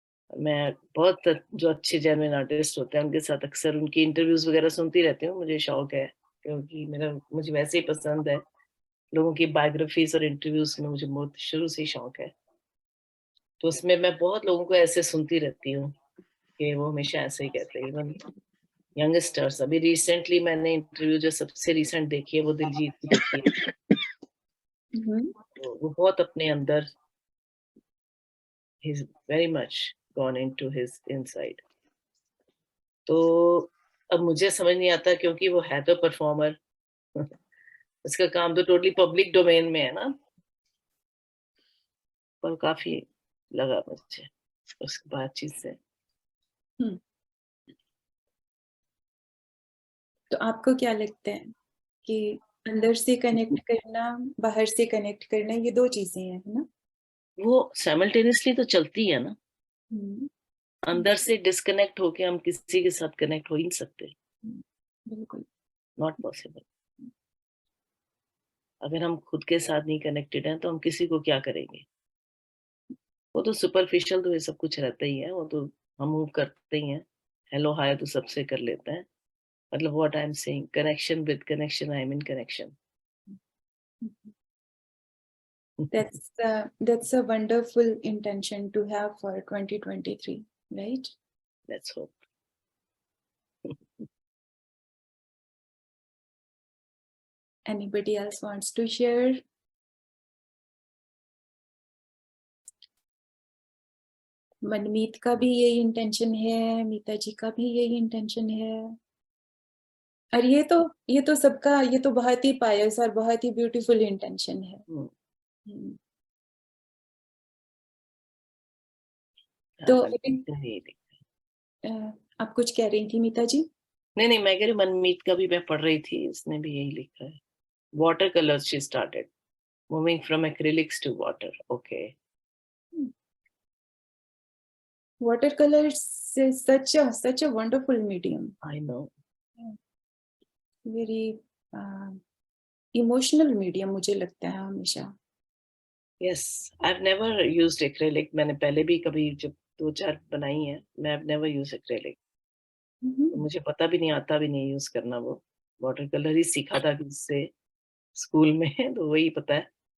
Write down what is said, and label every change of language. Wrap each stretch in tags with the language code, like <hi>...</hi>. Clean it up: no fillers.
<hi>मैं बहुत जो अच्छे जेन्युइन आर्टिस्ट होते हैं उनके साथ अक्सर उनकी इंटरव्यूज वगैरह सुनती रहती हूँ, मुझे शौक है, क्योंकि मुझे वैसे ही पसंद है लोगों की बायोग्राफीज और इंटरव्यूज में, मुझे बहुत शुरू से ही शौक है। तो उसमें मैं बहुत लोगों को ऐसे सुनती रहती हूँ कि वो हमेशा ऐसे ही कहते हैं, इवन यंगस्टर्स। अभी रिसेंटली मैंने इंटरव्यू जो सबसे रिसेंट देखी है वो दिलजीत की देखी है। तो वो बहुत अपने अंदर,</hi> <en>he's very much gone into his inside।</en> <hi>तो अब मुझे समझ नहीं आता, क्योंकि वो है तो परफॉर्मर, उसका काम तो टोटली पब्लिक डोमेन में है ना, पर काफी लगा मुझे उस बातचीत से। तो आपको क्या लगता है कि अंदर से कनेक्ट करना, बाहर से कनेक्ट करना, ये दो चीजें हैं, है ना? वो साइमल्टेनियसली तो चलती है ना। अंदर से डिस्कनेक्ट होके हम किसी के साथ कनेक्ट हो ही नहीं सकते, बिल्कुल।</hi> <en>Not possible.</en> <hi>अगर हम खुद के साथ नहीं कनेक्टेड हैं तो हम किसी को क्या करेंगे। वो तो सुपरफिशियल तो ये सब कुछ रहता ही है, वो तो हम मूव करते ही हैं, हेलो हाय तो सबसे कर लेते हैं।</hi> <en>मतलब what I am saying, connection with connection, I am in connection. That's a wonderful intention to have for 2023, right? Let's hope. Anybody else wants to share?</en> <hi>मनमीत का भी यही इंटेंशन है, मीता जी का भी यही इंटेंशन है। और ये तो सबका, ये तो बहुत ही पायस और बहुत ही ब्यूटीफुल इंटेंशन है। हम्म, हम्म। तो अभी, नहीं अ, आप कुछ कह रही थी मीता जी? नहीं नहीं, मैं कह रही मनमीत का भी मैं पढ़ रही थी, इसने भी यही लिखा है।</hi> <en>Water colours she started, moving from acrylics to water. Okay. Watercolors is such a wonderful medium, I know. very emotional medium</en> <hi>मुझे लगता है हमेशा।</hi> <en>Yes, I have never used acrylic.</en> <hi>मैंने पहले भी कभी जब 2-4 बनाई है, मैं</hi> <en>Have never used acrylic.</en> <hi>तो मुझे पता भी नहीं, आता भी नहीं यूज करना वो। वाटर कलर ही सीखा था किससे स्कूल में तो वही पता है।</hi>